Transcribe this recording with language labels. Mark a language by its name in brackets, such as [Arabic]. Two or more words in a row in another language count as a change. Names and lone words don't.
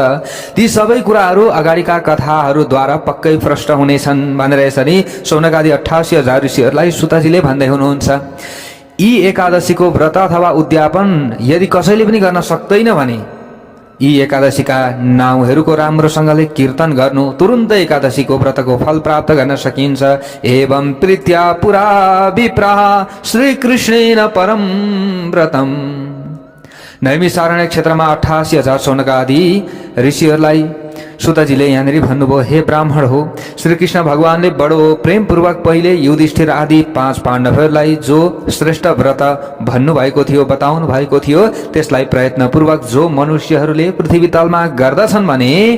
[Nepali] ती सबै कुराहरू अगाडिका कथाहरूद्वारा पक्कै प्रष्ट हुनेछन् भनेर यसरी शौनकादि 88,000 ऋषिहरूलाई सुतजीले भन्दै हुनुहुन्छ। यी एकादशीको व्रत अथवा उद्यापन यदि कसैले पनि गर्न सक्दैन भने यी एकादशीका नामहरूको राम्रोसँगले कीर्तन गर्नु, तुरुन्तै एकादशीको व्रतको फल प्राप्त गर्न सकिन्छ। [Sanskrit] एवं प्रीत्या पुरा विप्राः श्रीकृष्णेन परम व्रतम। [Nepali] नैमिषारण्य क्षेत्रमा 88,000 शौनकादि ऋषिहरूलाई सुतजीले यहाँनिर भन्नुभयो, हे ब्राह्मण हो, श्रीकृष्ण भगवानले बडो प्रेमपूर्वक पहिले युधिष्ठिर आदि 5 पाण्डवहरूलाई जो श्रेष्ठ व्रत भन्नुभएको थियो, बताउनु भएको थियो, त्यसलाई प्रयत्नपूर्वक जो मनुष्यहरूले पृथ्वी तलमा गर्दछन् भने